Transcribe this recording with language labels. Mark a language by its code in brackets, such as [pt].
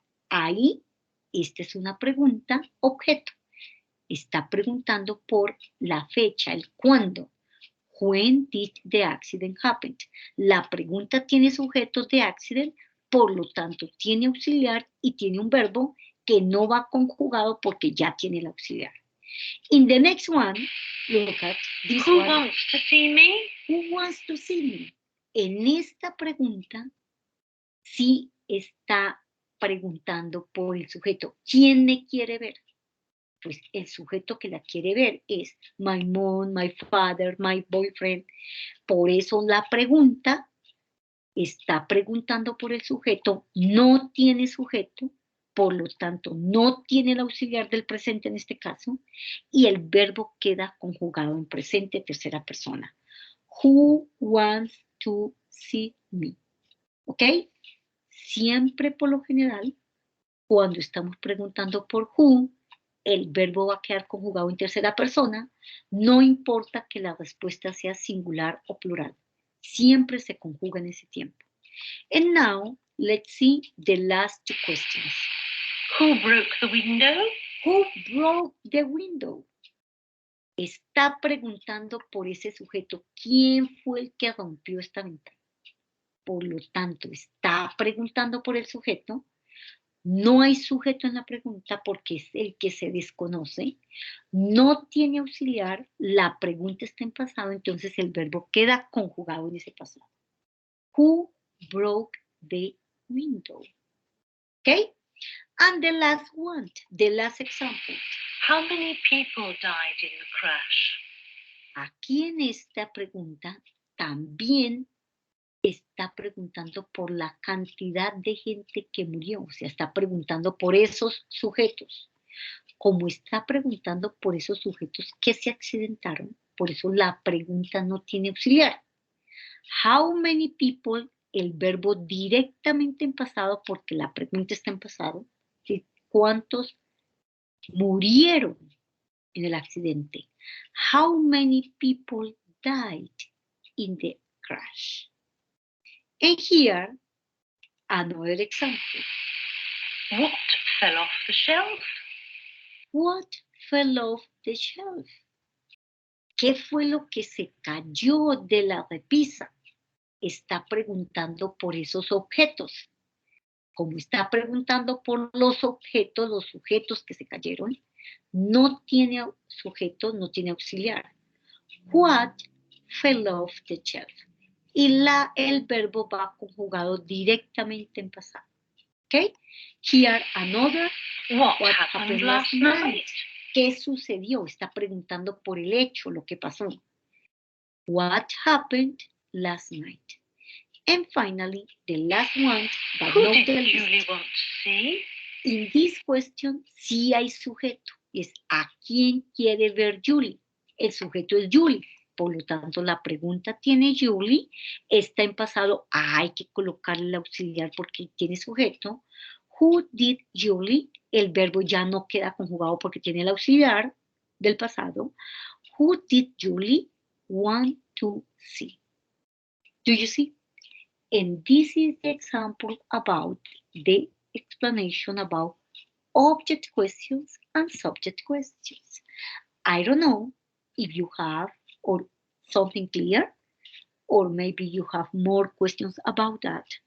[es] Ahí, esta es una pregunta, objeto. Está preguntando por la fecha, el cuándo. [en] When did the accident happen? [es] La pregunta tiene sujeto de accident, por lo tanto tiene auxiliar y tiene un verbo que no va conjugado porque ya tiene el auxiliar. [en] In the next one, look at this Who one. wants to see me? Who wants to see me? [es] En esta pregunta sí está preguntando por el sujeto. ¿Quién me quiere ver? Pues el sujeto que la quiere ver es [en] my mom, my father, my boyfriend. [es] Por eso la pregunta está preguntando por el sujeto, no tiene sujeto, por lo tanto no tiene el auxiliar del presente en este caso, y el verbo queda conjugado en presente tercera persona. [en] Who wants to see me? ¿Ok? [es] Siempre por lo general, cuando estamos preguntando por who, el verbo va a quedar conjugado en tercera persona, no importa que la respuesta sea singular o plural. Siempre se conjuga en ese tiempo. [en] And now, let's see the last two questions. Who broke the window? Who broke the window? [es] Está preguntando por ese sujeto, ¿quién fue el que rompió esta ventana? Por lo tanto, está preguntando por el sujeto. No hay sujeto en la pregunta porque es el que se desconoce. No tiene auxiliar, la pregunta está en pasado, entonces el verbo queda conjugado en ese pasado. [en] Who broke the window? Okay? And the last one, the last example. How many people died in the crash? [es] Aquí en esta pregunta también está preguntando por la cantidad de gente que murió, o sea, está preguntando por esos sujetos. Como está preguntando por esos sujetos que se accidentaron, por eso la pregunta no tiene auxiliar. [en] How many people, [es] el verbo directamente en pasado, porque la pregunta está en pasado, ¿sí? ¿Cuántos murieron en el accidente? [en] How many people died in the crash? And here, another example. What fell off the shelf? What fell off the shelf? [es] ¿Qué fue lo que se cayó de la repisa? Está preguntando por esos objetos. Como está preguntando por los objetos, los sujetos que se cayeron, no tiene sujeto, no tiene auxiliar. [en] What fell off the shelf? [es] Y el verbo va conjugado directamente en pasado. Okay? [en] Here another. What What happened last night? [es] ¿Qué sucedió? Está preguntando por el hecho, lo que pasó. [en] What happened last night? And finally, the last one, but Who not did the least. Julie want to see? In this question, [es] sí hay sujeto. Es ¿a quién quiere ver Julie? El sujeto es Julie. Por lo tanto, la pregunta tiene Julie. Está en pasado. Hay que colocarle el auxiliar porque tiene sujeto. [en] Who did Julie? [es] El verbo ya no queda conjugado porque tiene el auxiliar del pasado. [en] Who did Julie want to see? Do you see? And this is the example about the explanation about object questions and subject questions. I don't know if you have or something clear, or maybe you have more questions about that.